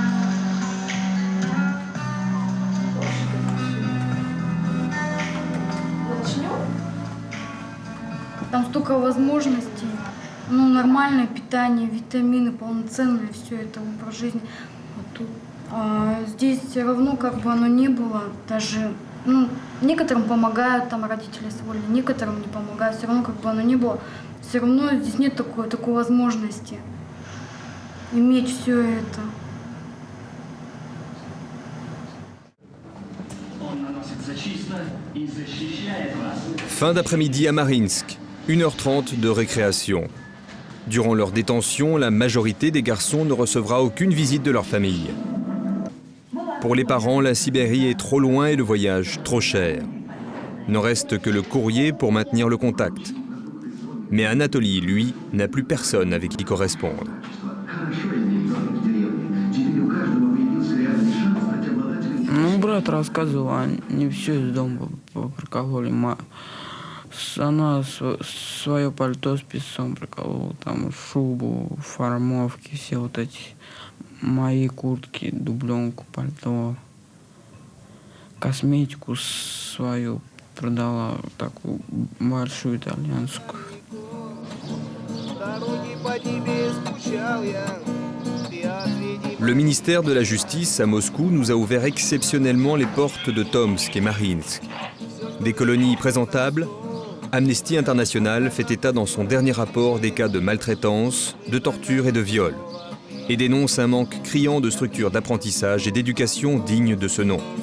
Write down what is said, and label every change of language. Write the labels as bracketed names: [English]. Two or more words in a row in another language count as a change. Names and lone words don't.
[Russian] Там столько возможностей, нормальное питание, витамины, полноценное, все это образ жизни. Вот тут. А здесь все равно оно не было, даже, некоторым помогают там родители с волей, некоторым не помогают, все равно оно не было. Все равно здесь нет такой возможности иметь все это. [French] Fin d'après-midi à Marinsk, 1h30 de récréation. Durant leur détention, la majorité des garçons ne recevra aucune visite de leur famille. Pour les parents, la Sibérie est trop loin et le voyage trop cher. Ne reste que le courrier pour maintenir le contact. Mais Anatoly, lui, n'a plus personne avec qui correspondre. [Russian] Брат рассказывал, они все из дома прокололи. Она свое пальто с песцом проколола, там шубу, формовки, все вот эти мои куртки, дубленку, пальто, косметику свою продала, такую большую итальянскую. [French] Le ministère de la Justice à Moscou nous a ouvert exceptionnellement les portes de Tomsk et Marinsk. Des colonies présentables, Amnesty International fait état dans son dernier rapport des cas de maltraitance, de torture et de viol, et dénonce un manque criant de structures d'apprentissage et d'éducation dignes de ce nom.